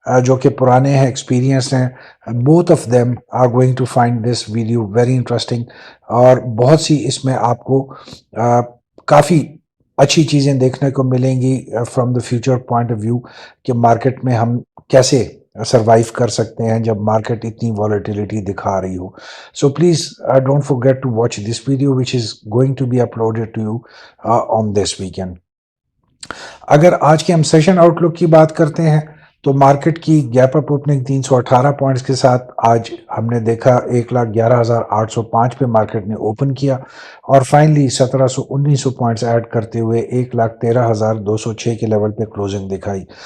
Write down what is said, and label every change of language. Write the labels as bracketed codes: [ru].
[ur] جو کہ پرانے ہیں ایکسپیرینس ہیں, [en] both of them are going to find this video very interesting, [ur] اور بہت سی اس میں آپ کو کافی اچھی چیزیں دیکھنے کو ملیں گی [en] from the future point of view, [ur] کہ مارکیٹ میں ہم کیسے سروائیو کر سکتے ہیں جب مارکیٹ اتنی والیٹیلیٹی دکھا رہی ہو. [en] So please don't forget to watch this video which is going to be uploaded to you on this weekend. [ur] اگر آج کے ہم سیشن آؤٹ لک کی بات کرتے ہیں تو مارکیٹ کی گیپ اپ اوپننگ 318 پوائنٹس کے ساتھ آج ہم نے دیکھا 1,11,805 پہ مارکیٹ نے اوپن کیا, اور فائنلی 1700-1900 پوائنٹس ایڈ کرتے ہوئے 1,13,206 کے لیول پہ کلوزنگ دکھائی.